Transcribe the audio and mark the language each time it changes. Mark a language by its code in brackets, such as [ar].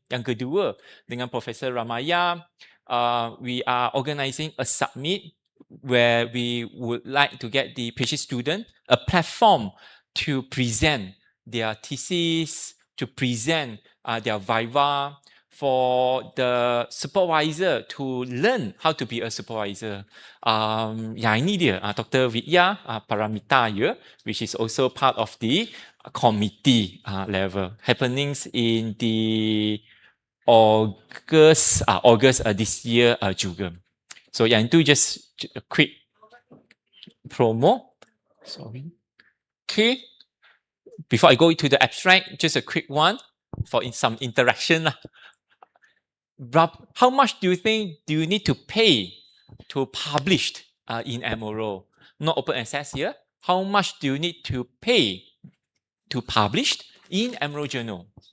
[ms] Yang kedua dengan Profesor Ramaya. [en] We are organizing a summit where we would like to get the PhD student a platform to present their thesis, to present their viva, for the supervisor to learn how to be a supervisor. [ms] Yang ini dia, [en] Dr. Vidya Paramita here, which is also part of the committee level. Happenings in the August this year juga. So [ms] yang itu [en] just a quick promo. Sorry. Okay. Before I go into the abstract, just a quick one for some interaction. How much do you think do you need to pay to publish in MRO? Not open access here. How much do you need to pay to publish in MRO Journal?